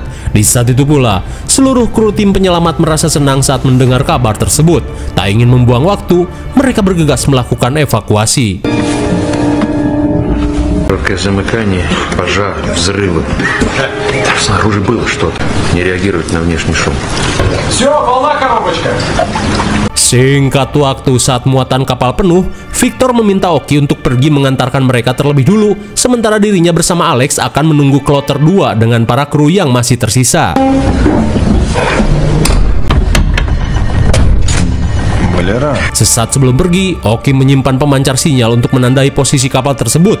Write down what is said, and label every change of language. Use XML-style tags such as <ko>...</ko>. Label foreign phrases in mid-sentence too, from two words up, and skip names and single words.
<id>Di saat itu pula, seluruh kru tim penyelamat merasa senang saat mendengar kabar tersebut. Tak ingin membuang waktu, mereka bergegas melakukan evakuasi.</id> <ru>Короткое замыкание, пожар, взрывы. Снаружи было что-то. Не реагировать на внешний шум. Все, полна коробочка.</ru> <id>Singkat waktu saat muatan kapal penuh, Victor meminta Oki untuk pergi mengantarkan mereka terlebih dulu, sementara dirinya bersama Alex akan menunggu kloter 2 dengan para kru yang masih tersisa. Sesaat sebelum pergi, Oki menyimpan pemancar sinyal untuk menandai posisi kapal tersebut.</id>